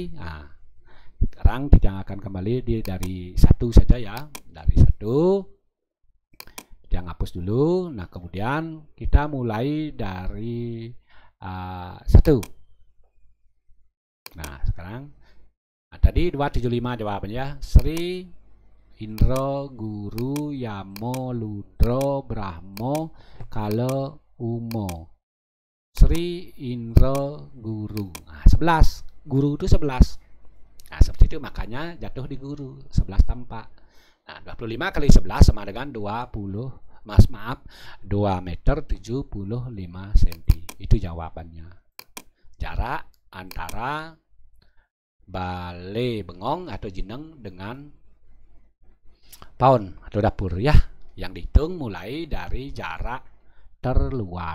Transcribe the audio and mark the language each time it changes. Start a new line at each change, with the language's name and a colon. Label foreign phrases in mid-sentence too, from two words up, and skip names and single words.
Indonesian: Nah, sekarang Titiang akan kembali dari 1 saja ya. Dari 1 Titiang hapus dulu. Nah, kemudian kita mulai dari 1. Nah, sekarang tadi 275 jawabannya. Sri Indra, Guru, Yamo, Ludra, Brahmo, Kala, Umo. Sri, Indra, Guru. Nah, 11. Guru itu 11. Nah, seperti itu, makanya jatuh di Guru. 11 tampak. Nah, 25 kali 11 sama dengan 2 meter 75 cm. Itu jawabannya. Jarak antara balai bengong atau jineng dengan paun atau dapur ya, yang dihitung mulai dari jarak terluar.